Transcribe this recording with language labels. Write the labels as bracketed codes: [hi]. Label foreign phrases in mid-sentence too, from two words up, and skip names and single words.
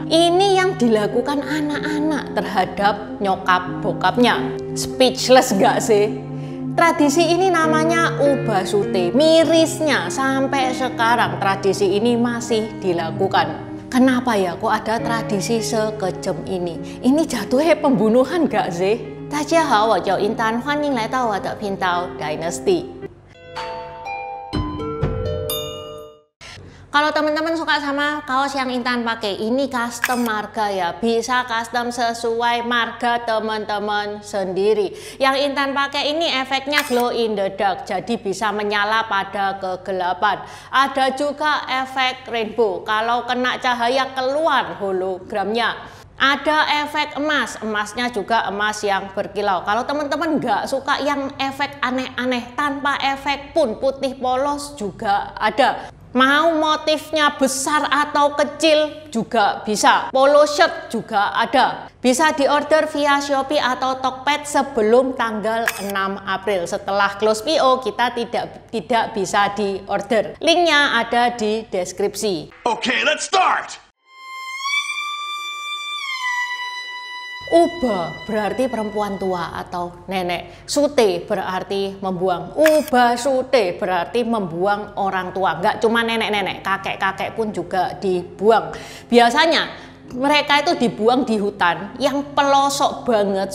[id] Ini yang dilakukan anak-anak terhadap nyokap bokapnya. Speechless gak sih? Tradisi ini namanya Ubasute. Mirisnya sampai sekarang tradisi ini masih dilakukan. Kenapa ya kok ada tradisi sekejam ini? Ini jatuhnya pembunuhan gak sih? [zh] 大家好，我叫英丹，欢迎来到我的频道 Dynasty。 [id] Kalau teman-teman suka sama kaos yang Intan pakai, ini custom marga ya, bisa custom sesuai marga teman-teman sendiri. Yang Intan pakai ini efeknya [en] glow in the dark, [id] jadi bisa menyala pada kegelapan. Ada juga efek rainbow, kalau kena cahaya keluar hologramnya. Ada efek emas, emasnya juga emas yang berkilau. Kalau teman-teman nggak suka yang efek aneh-aneh, tanpa efek pun putih polos juga ada. Mau motifnya besar atau kecil juga bisa. [en] Polo shirt [id] juga ada. Bisa diorder via Shopee atau Tokped sebelum tanggal 6 April. Setelah [en] close PO [id] kita tidak bisa diorder. Linknya ada di deskripsi. [en] Okay, let's start. [id] Uba berarti perempuan tua atau nenek. Sute berarti membuang. Uba sute berarti membuang orang tua. Nggak cuma nenek-nenek, kakek-kakek pun juga dibuang. Biasanya mereka itu dibuang di hutan yang pelosok banget.